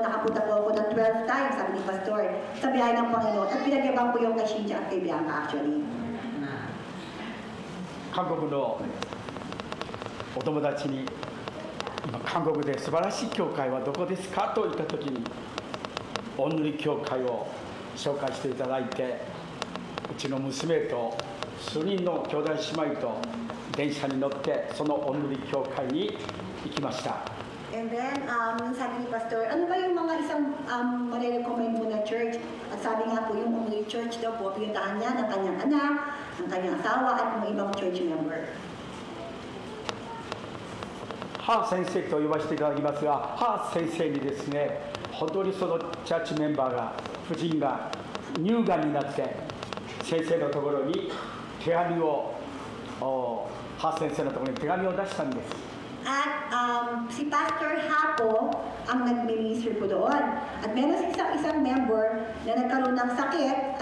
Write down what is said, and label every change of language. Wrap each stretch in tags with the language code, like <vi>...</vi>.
<tl>Nakapunta po ako ng 12 times, sabi ni pastor, sa biyahe ng Panginoon. At pinagyabang po yung kay Shinja at kay Bianca actually.</tl> <ja>韓国のお友達に今韓国で素晴らしい教会はどこですかと言った時におんぬり教会を紹介していただいて、うちの娘と数人の兄弟姉妹と電車に乗ってそのおんぬり教会に行きました。</ja> <tl>And then, sabi ni Pastor, ano ba yung mga isang marirecommend mo na church? At sabi nga po yung Only Church daw po, pinuntahan niya ng kanyang anak, ng kanyang asawa, at mga ibang church member.</tl> <ja>ハー先生と呼ばせていただきますが、ハー先生にですね、本当にそのチャーチメンバーが、夫人が乳がんになって、先生のところに手紙を、ハー先生のところに手紙を出したんです。</ja> <tl>At si Pastor Hapo ang nag-minister po doon. At meron isang member na nagkaroon ng sakit.</tl>